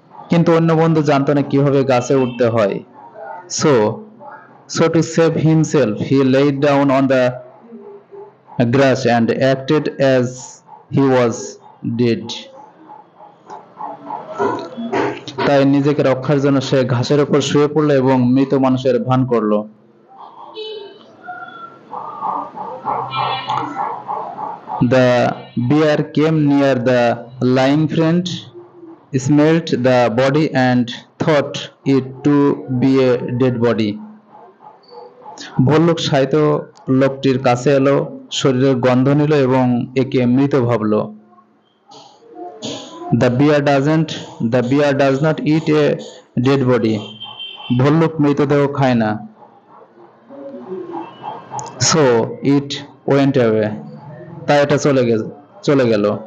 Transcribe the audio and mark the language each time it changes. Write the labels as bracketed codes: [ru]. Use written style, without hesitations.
[bn] কিন্তু অন্য বন্ধু জানতো না কিভাবে গাছে উঠতে হয়। [en] So to save himself, he laid down on the grass and acted as he was dead. [bn] তাই নিজেকে রক্ষার জন্য সে ঘাসের উপর শুয়ে পড়ল এবং মৃত মানুষের ভান করল। [en] The bear came near the lying friend, smelled the body and thought it to be a dead body. [bn] ভল্লুক শায়িত লোকটির কাছে এলো, শরীরের গন্ধ নিল এবং একে মৃত ভাবল। [en] The bear does not eat a dead body. [bn] ভল্লুক মৃতদেহ খায় না। [en] So it went away. [bn] তাই এটা চলে গেল।